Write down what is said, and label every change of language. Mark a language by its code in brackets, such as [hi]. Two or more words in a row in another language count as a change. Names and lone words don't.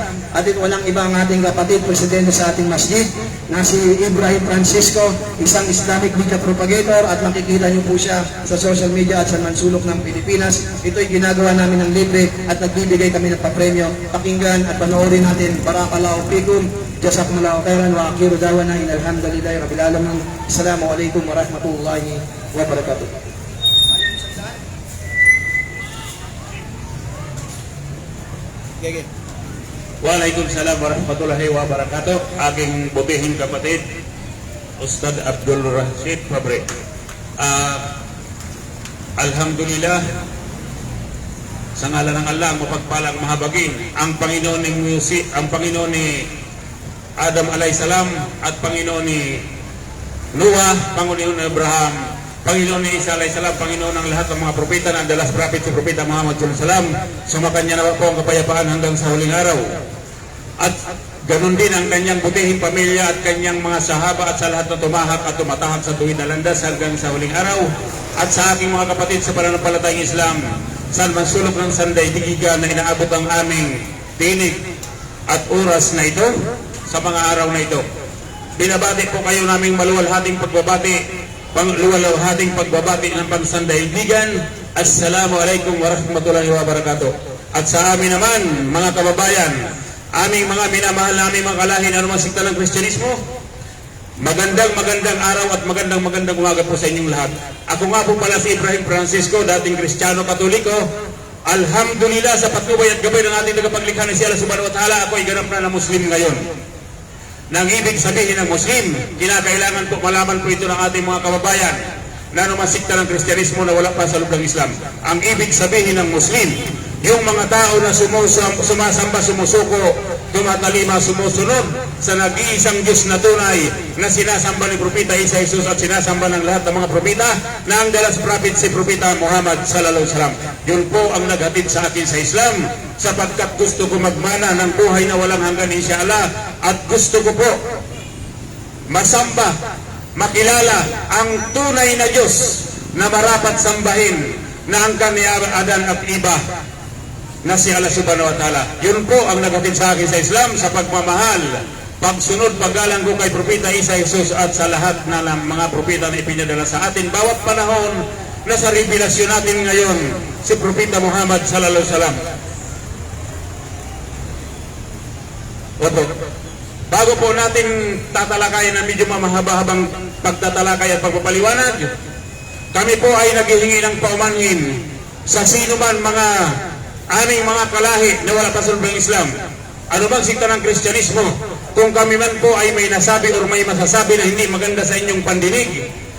[tl] At ito walang iba ang ating kapatid, presidente sa ating masjid, na si Ibrahim Francisco, isang [en] Islamic media propagator, [tl] at makikita niyo po siya sa [en] social media [tl] at sa mansulok ng Pilipinas. Ito'y ginagawa namin ng libre at nagbibigay kami ng papremyo. Pakinggan at panoorin natin. [ar] بارك الله فيكم، جزاكم الله خيرا، وآخر دعوانا الحمد لله رب العالمين. السلام عليكم ورحمة الله وبركاته. وعليكم السلام ورحمة الله وبركاته. [tl] Aking butihing kapatid, Ustad Abdul Rashid Fabre. Alhamdulillah, sa ngalan ng Allah, mapagpalang mahabagin, ang Panginoon ni Adam alayhisalam at Panginoon ni Noah, Panginoon ni Abraham, Panginoon ni Isa alayhisalam, Panginoon ng lahat ng mga propeta na [en] the last prophet [tl] si Propeta Muhammad [ar] صلى الله عليه وسلم. [tl] Sumakanya na po ang kapayapaan hanggang sa huling araw. At ganun din ang kanyang butihing pamilya at kanyang mga sahaba at sa lahat na tumahak at tumatahak sa tuwid na landas hanggang sa huling araw. At sa aking mga kapatid sa pananampalatayang Islam, saan man sulok ng sanday digiga na inaabot ang aming tinig at oras na ito, sa mga araw na ito. Binabati po kayo naming maluwalhating pagbabati ng pansandaigdigan. [ar] السلام عليكم ورحمة الله وبركاته. [tl] At sa amin naman, mga kababayan, aming mga minamahal na aming mga kalahin na anumang sikta ng Kristyanismo, magandang araw at magandang umaga po sa inyong lahat. Ako nga po pala si Ibrahim Francisco, dating Kristiyano Katoliko. Alhamdulillah, sa patnubay at gabay ng ating tagapaglikha na si [ar] الله سبحانه وتعالى, [tl] ako ay ganap na Muslim ngayon. Nang ibig sabihin ng Muslim, kinakailangan po malaman po ito ng ating mga kababayan na anumang sikta ng Kristyanismo na wala pa sa loob ng Islam. Ang ibig sabihin ng Muslim, yung mga tao na sumasamba, sumusuko, tumatalima, sumusunod sa nag-iisang Diyos na tunay na sinasamba ni Propeta Isa Jesus at sinasamba ng lahat ng mga propeta na ang dalas prophet si Propeta Muhammad [ar] صلى الله عليه وسلم. [tl] Yun po ang naghatid sa akin sa Islam, sapagkat gusto ko magmana ng buhay na walang hanggan insyaAllah, at gusto ko po masamba, makilala ang tunay na Diyos na marapat sambahin na ang kaniadan at iba na si [ar] الله سبحانه وتعالى. [tl] Yun po ang naghatid sa akin sa Islam, sa pagmamahal, pagsunod, paggalang ko kay Propeta Isa Jesus at sa lahat na mga propeta na ipinadala sa atin bawat panahon na sa revelasyon natin ngayon si Propeta Muhammad [ar] صلى الله عليه وسلم. [tl] Opo. Bago po natin tatalakayan na medyo mamahaba-habang pagtatalakay at pagpapaliwanag, kami po ay naghihingi ng paumanhin sa sino man mga aming mga kalahi na wala pa sa loob ng Islam, ano bang sikta ng Kristyanismo, kung kami man po ay may nasabi o may masasabi na hindi maganda sa inyong pandinig.